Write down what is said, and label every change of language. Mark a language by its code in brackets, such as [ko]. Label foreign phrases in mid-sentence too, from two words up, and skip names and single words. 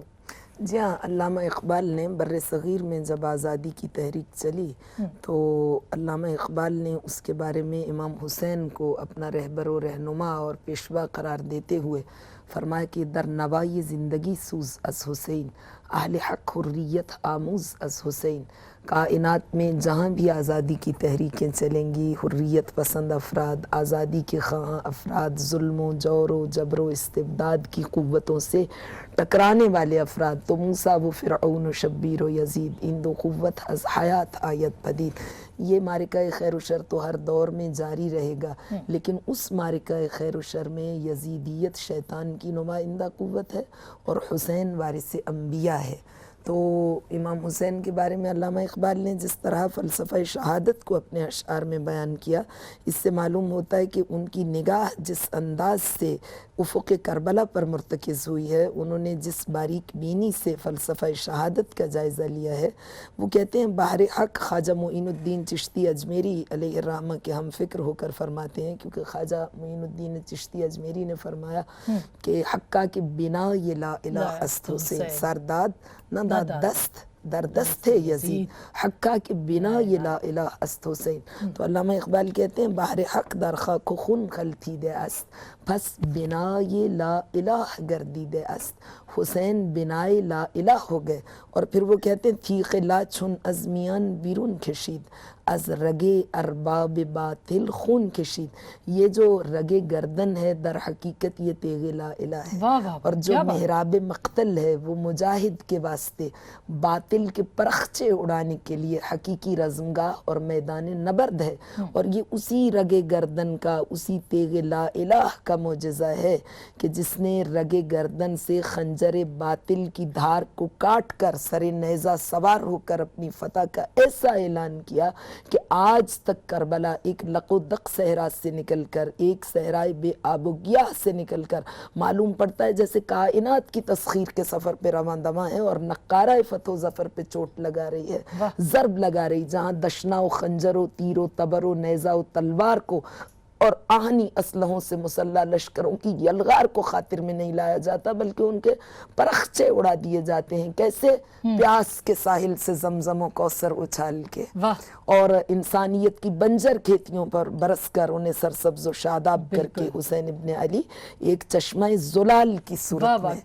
[ur] جی ہاں، علامہ اقبال نے برصغیر میں جب آزادی کی تحریک چلی تو علامہ اقبال نے اس کے بارے میں امام حسین کو اپنا رہبر و رہنما اور پیشوا قرار دیتے ہوئے فرمایا کہ [fa] در نوای زندگی سوز از حسین, اہل حق حریت آموز از حسین. [ur] کائنات میں جہاں بھی آزادی کی تحریکیں چلیں گی، حریت پسند افراد، آزادی کے خواہاں افراد، ظلم و جور و جبر و استبداد کی قوتوں سے ٹکرانے والے افراد، تو [fa] موسیٰ و فرعون و شبیر و یزید، ان دو قوت از حیات آیت پدید. [ur] یہ معرکہ خیر و شر تو ہر دور میں جاری رہے گا، لیکن اس معرکہ خیر و شر میں یزیدیت شیطان کی نمائندہ قوت ہے اور حسین وارث انبیاء ہے. تو امام حسین کے بارے میں علامہ اقبال نے جس طرح فلسفہ شہادت کو اپنے اشعار میں بیان کیا، اس سے معلوم ہوتا ہے کہ ان کی نگاہ جس انداز سے افق کربلا پر مرتکز ہوئی ہے، انہوں نے جس باریک بینی سے فلسفہ شہادت کا جائزہ لیا ہے، وہ کہتے ہیں بحر حق خواجہ معین الدین چشتی اجمیری علیہ الرحمہ کے ہم فکر ہو کر فرماتے ہیں، کیونکہ خواجہ معین الدین چشتی اجمیری نے فرمایا کہ [fa] حقہ کے بنا یہ لا الہ است حسین، [ur] سرداد نہ دست در دست ہے یزید، حقہ کے بنا یہ لا الہ است حسین. تو علامہ اقبال کہتے ہیں [fa] بحر حق در خاک و خون خلطیده است، پس بنائے لا الہ گردیده است. [ur] حسین بنائے لا الہ ہو گئے. اور پھر وہ کہتے ہیں [fa] تیغ لا چون از میان بیرون کشید، از رگ ارباب باطل خون کشید. [ur] یہ جو رگ گردن ہے در حقیقت یہ تیغ لا الہ ہے، اور جو محراب مقتل ہے وہ مجاہد کے واسطے باطل کے پرخچے اڑانے کے لیے حقیقی رزمگاہ اور میدان نبرد ہے. اور یہ اسی رگ گردن کا، اسی تیغ لا الہ کا معجزہ ہے کہ جس نے رگ گردن سے خنجر باطل کی دھار کو کاٹ کر سر نیزہ سوار ہو کر اپنی فتح کا ایسا اعلان کیا کہ آج تک کربلا ایک لق و دق صحرا سے نکل کر، ایک صحرائے بے آب و گیاہ سے نکل کر معلوم پڑتا ہے جیسے کائنات کی تسخیر کے سفر پہ رواں دواں ہے، اور نقارہ فتح و ظفر پہ چوٹ لگا رہی ہے، ضرب لگا رہی، جہاں دشنا و خنجر و تیر و تبر و نیزہ و تلوار کو اور آہنی اسلحوں سے مسلح لشکروں کی یلغار کو خاطر میں نہیں لایا جاتا، بلکہ ان کے پرخچے اڑا دیے جاتے ہیں. کیسے؟ پیاس کے ساحل سے زمزم و کوثر اچھال کے، اور انسانیت کی بنجر کھیتیوں پر برس کر انہیں سرسبز و شاداب کر کے حسین ابن علی ایک چشمہ زلال کی صورت میں.